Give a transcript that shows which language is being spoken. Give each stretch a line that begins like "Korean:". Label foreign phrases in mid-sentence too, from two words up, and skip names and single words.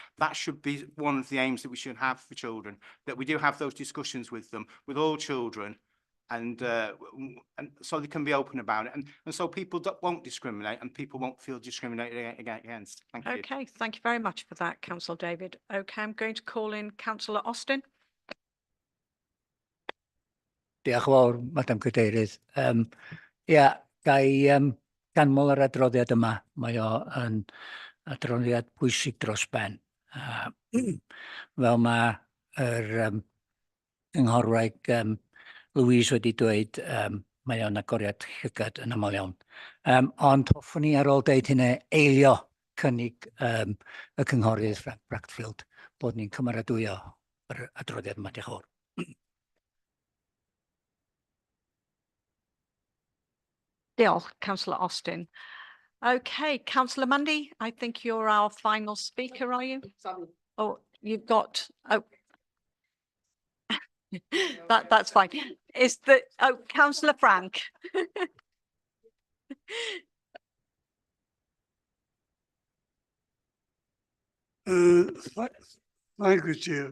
English: That should be one of the aims that we should have for children, that we do have those discussions with them, with all children, and so they can be open about it. And so people won't discriminate and people won't feel discriminated against. Thank you. Okay, thank you very much for that, Councillor David. Okay, I'm going to call in Councillor Austin.
Welsh: Diolch yn fawr, Madam Cadeirydd. Gai ganmol yr adroddiad yma. Mae o yn adroddiad pwysig dros ben. Fel mae yr ynghorwraig Louise wedi dweud, mae o'n agoriad llygad yn aml iawn. Ond hoffwn ni ar ôl deud hynny eilio cynnig y cynghorydd Frank Bradfield bod ni'n cymeradwyo yr adroddiad yma. Diolch yn fawr. Diolch,
English: Councillor Austin. Okay, Councillor Mundy, I think you're our final speaker, are you? Sorry. Oh, you've got, oh. That's fine. Is the, oh, Councillor Frank. Thank you, Chair.